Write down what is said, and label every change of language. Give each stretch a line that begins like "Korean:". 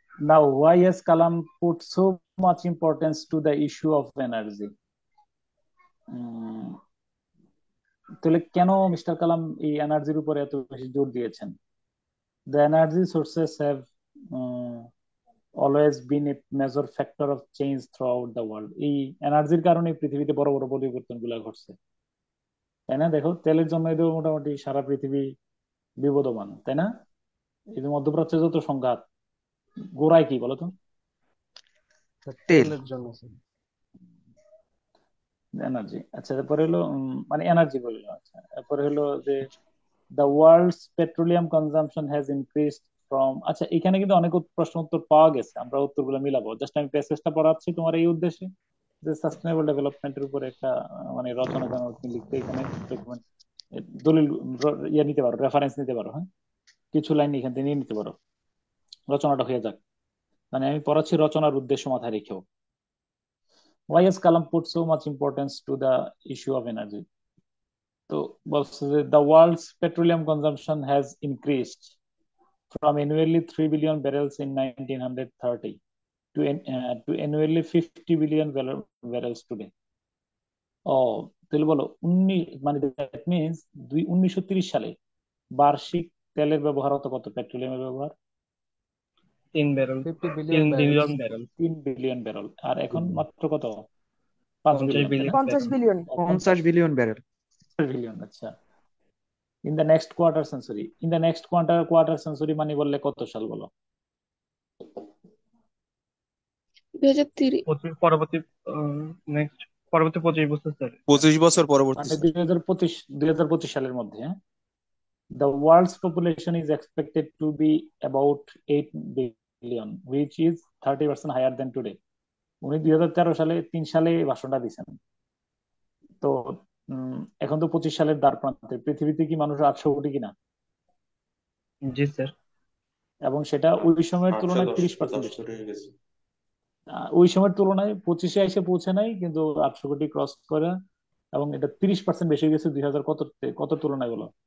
English: Now, why has Kalam put so much importance to the issue of energy?
Bangla: তাহলে কেন mister কালাম এই এনার্জির উপরে এত বেশি জোর দিয়েছেন?
English: The energy sources have always been a major factor of change throughout the world.
Bangla: এই এনার্জির কারণে পৃথিবীতে বড় বড় পরিবর্তন গুলা ঘটছে, তাই না? দেখো, তেলের জন্য মোটামুটি সারা পৃথিবী বিবদমান, তাই না? এই যে মধ্যপ্রাচ্যে যত সংঘাত, গোড়ায় কি বলতো? তেল। তেলের জন্য স্যার। এনার্জি। আচ্ছা, তারপরে হলো মানে এনার্জি বললো। আচ্ছা, তারপরে হলো যে
English: the world's petroleum consumption has increased from,
Bangla: আচ্ছা এখানে কিন্তু অনেক প্রশ্ন উত্তর পাওয়া গেছে, আমরা উত্তরগুলো মিলাবো। জাস্ট আমি প্যাসেজটা পড়াচ্ছি তোমার এই উদ্দেশ্যে, যে সাস্টেনেবল ডেভেলপমেন্টের উপরে একটা মানে রচনা কেন তুমি লিখতে, এখানে ডকুমেন্ট দলিল ইয়ে নিতে পারো, রেফারেন্স নিতে পারো। হ্যাঁ, কিছু লাইন এখান থেকে নিয়ে নিতে পারো, রচনাটা হয়ে যাক। মানে আমি পড়াচ্ছি রচনার উদ্দেশ্য মাথায় রেখেও।
English: Why has Kalam put so much importance to the issue of energy?
Bangla: তো বলছে যে
English: the world's petroleum consumption has increased from annually 3 billion barrels in 1930 to annually 50 billion barrels today.
Bangla: ও, তাহলে বলো মানে দ্যাট মিনস 1930 সালে বার্ষিক তেলের ব্যবহার হতো কত, পেট্রোলিয়ামের ব্যবহার? 3 barrel, 50 3 billion billion barrel, 3 billion barrel. আর এখন মাত্র কত? 5 50 বিলিয়ন, তাই বিলিয়ন না? 50 barrel. Billion. 50 billion barrel. Billion. আচ্ছা, in the next quarter century, in the next quarter century মানে বললে কত সাল বলো? 2030। পরবর্তী নেক্সট পরবর্তী 25 বছর স্যার। 25 বছর পরবর্তী মানে স্যার। 2025 সালের মধ্যে।
English: হ্যাঁ, the world's population is expected to be about 8 billion, which is 30% higher than today.
Bangla: উনি 2013 সালে 3 সালে ভাষণটা দিয়েছেন। তো এখন তো 25 সালের দ্বার প্রান্তে, পৃথিবীতে কি মানুষ 800 কোটি কিনা? জি স্যার। এবং সেটা ওই সময়ের তুলনায় 30% বেশি। ওই সময়ের তুলনায় 25-এ এসে পৌঁছে নাই, কিন্তু 800 কোটি ক্রস করে, এবং এটা 30% বেশি গেছে 2000 কত তুলনায় বলো?